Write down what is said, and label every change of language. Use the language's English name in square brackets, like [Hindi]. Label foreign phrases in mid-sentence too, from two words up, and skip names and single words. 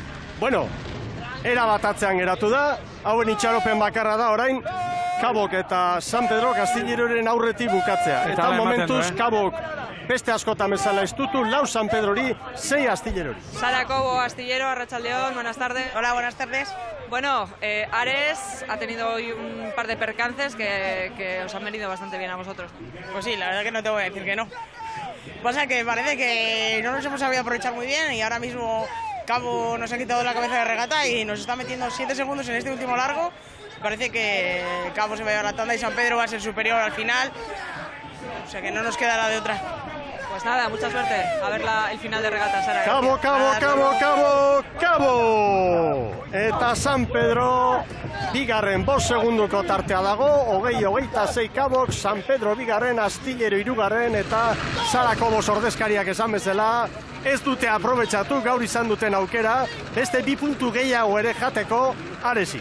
[Basque] Bueno, era bat atzean geratu da, hauen itxaropen bakarra da orain, Cabok eta San Pedro Astilleroren aurretik bukatzea. Eta momentuz Cabok beste askotan bezala estutu, 4 San Pedrori, 6 Astillerori. Sara Cobo, Astillero, Arratsaldeon, [Spanish] buenas tardes. Hola, buenas tardes. Bueno, Ares ha tenido hoy un par de percances que os han venido bastante bien a vosotros. Pues sí, la verdad que no te voy a decir que no. Pasa que parece que no nos hemos sabido aprovechar muy bien y ahora mismo Cabo nos ha quitado la cabeza de regata y nos está metiendo 7 segundos en este último largo. Parece que Cabo se va a llevar la tanda y San Pedro va a ser superior al final. O sea que no nos queda la de otra. Pues nada, mucha suerte. A ver el final de regata, Sara. [Basque] Kabo! Eta San Pedro, bigarren 5 segunduko tartea dago, 20-26 Kabok, San Pedro bigarren, Astillero hirugarren, eta Sarako bost ordezkariak esan bezala, ez dute aprobetxatu gaur izan duten aukera, beste 2 puntu gehiago ere jateko aresi.